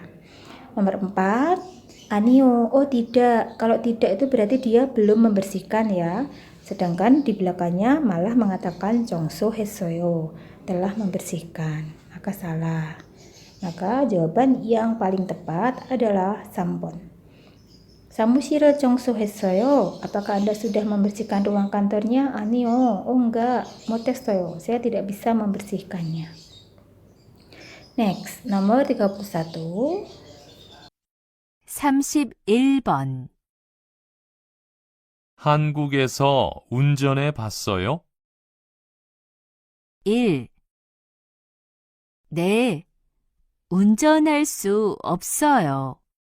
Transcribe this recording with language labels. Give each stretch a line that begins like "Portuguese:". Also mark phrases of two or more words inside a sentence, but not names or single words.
Indonesian: Nomor 4, 아니요. Oh tidak. Kalau tidak itu berarti dia belum membersihkan ya. Sedangkan di belakangnya malah mengatakan 청소했어요, telah membersihkan, maka salah. Maka jawaban yang paling tepat adalah 3번.
Korean: 사무실을 청소했어요.
Indonesian: apakah Anda sudah membersihkan ruang kantornya?
Korean: 아니요.
Indonesian: Oh enggak,
Korean: 못했어요.
Indonesian: saya tidak bisa membersihkannya. Next, nomor 31.
Korean: 31번. 한국에서 운전해 봤어요? 1. 네, 운전할 수 없어요.